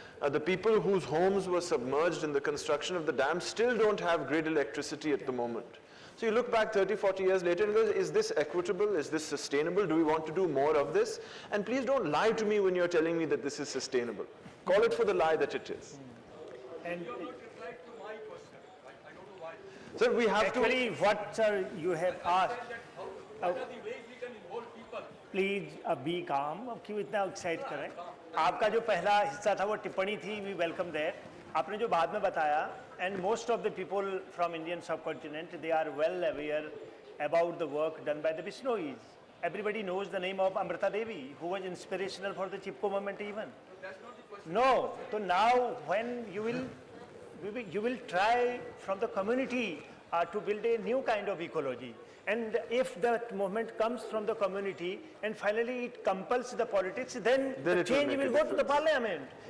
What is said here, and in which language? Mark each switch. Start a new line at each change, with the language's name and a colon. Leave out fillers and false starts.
English: The people whose homes were submerged in the construction of the dam still don't have grid electricity at the moment. So you look back 30, 40 years later and go, is this equitable? Is this sustainable? Do we want to do more of this? And please don't lie to me when you're telling me that this is sustainable. Call it for the lie that it is. And Sir, we have actually, what sir you have asked, please be calm,
Hindi: अब क्यों इतना excite कर रहे हैं? आपका जो पहला हिस्सा था वो टिप्पणी थी,
English: We welcome that.
Hindi: आपने जो बाद में बताया,
English: And most of the people from Indian subcontinent they are well aware about the work done by the Bishnois. Everybody knows the name of Amrita Devi, who was inspirational for the Chipko movement even. No, so now when you will try from the community to build a new kind of ecology. And if that movement comes from the community and finally it compels the politics, then the change will go to the parliament.